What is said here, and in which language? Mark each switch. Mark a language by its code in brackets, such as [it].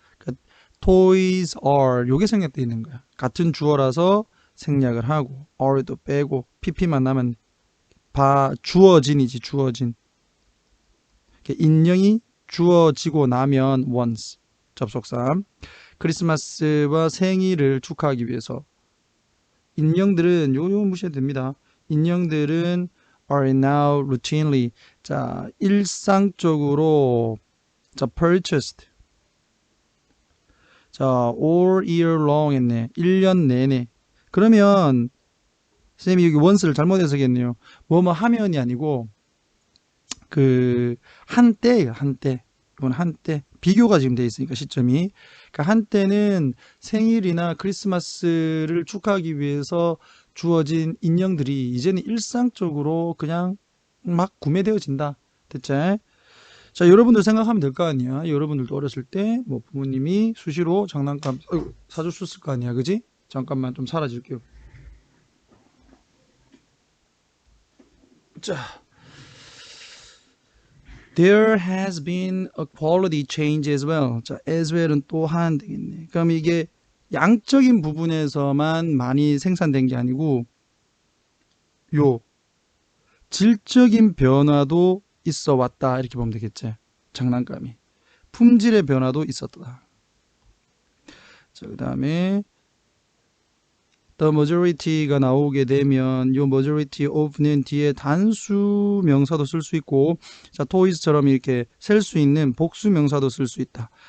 [ko] 그러니까 [en] toys are [ko] 요게 생략되어 있는 거야. 같은 주어라서 생략을 하고 are도 빼고 pp만 나면 주어진이지. 주어진. 인형이 주어지고 나면 once 접속사. 크리스마스와 생일을 축하하기 위해서 인형들은 요 무시해도 됩니다. 인형들은 [en] are now routinely [ko] 자 일상적으로 자 [en] purchased 자 all year long [ko] 했네. 1년 내내. 그러면 선생님이 여기 once를 잘못 해석했네요. 뭐뭐 하면이 아니고 그 한때예요. 한때. 이건 한때. 비교가 지금 돼 있으니까 시점이. 그러니까 한때는 생일이나 크리스마스를 축하하기 위해서 주어진 인형들이 이제는 일상적으로 그냥 막 구매되어진다. 됐지? 자, 여러분들 생각하면 될 거 아니야. 여러분들도 어렸을 때 뭐 부모님이 수시로 장난감 사주셨을 거 아니야. 그지? 잠깐만 좀 사라질게요. 자. [en] There has been a quality change as well. [ko] 자, as well은 또한 되겠네. 그럼 이게 양적인 부분에서만 많이 생산된 게 아니고 요 질적인 변화도 있어 왔다 이렇게 보면 되겠지. 장난감이 품질의 변화도 있었다. 자, 그 다음에 the majority가 나오게 되면 요 majority of는 뒤에 단수 명사도 쓸 수 있고 자 toys처럼 이렇게 셀 수 있는 복수 명사도 쓸 수 있다.